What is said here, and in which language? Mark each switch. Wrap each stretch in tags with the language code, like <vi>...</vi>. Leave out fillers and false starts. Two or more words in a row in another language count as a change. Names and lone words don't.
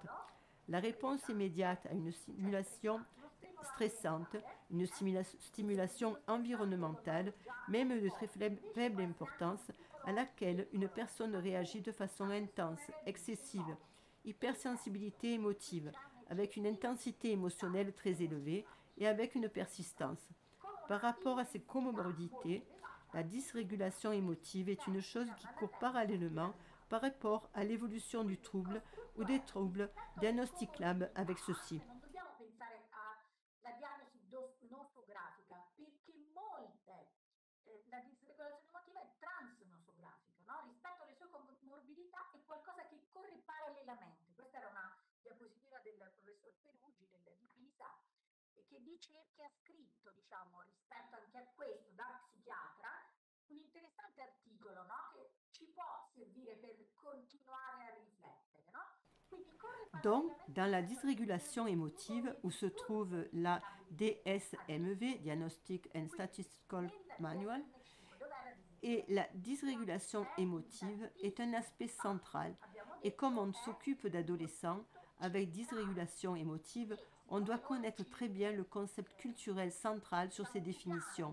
<fr>La réponse immédiate à une stimulation stressante, une stimulation environnementale, même de très faible importance, à laquelle une personne réagit de façon intense, excessive, hypersensibilité émotive, avec une intensité émotionnelle très élevée et avec une persistance. Par rapport à ces comorbidités, la dysrégulation émotive est une chose qui court parallèlement par rapport à l'évolution du trouble ou des troubles diagnosticables avec ceci.</fr> <it>Non dobbiamo pensare alla diagnosi nosografica perché la disregolazione emotiva è transnosografica, no? Rispetto alle sue comorbidità è qualcosa che corre parallelamente. Questa era una diapositiva del professor Peruggi di Pisa che di cerchi ha scritto, diciamo, rispetto anche a questo da psichiatra, un interessante articolo, no? Che ci può servire per continuare a riflettere, no?</it> <fr>Donc, dans la dysrégulation émotive, où se trouve la DSMV, Diagnostic and Statistical Manual, et la dysrégulation émotive est un aspect central. Et comme on s'occupe d'adolescents avec dysrégulation émotive, on doit connaître très bien le concept culturel central sur ces définitions.</fr>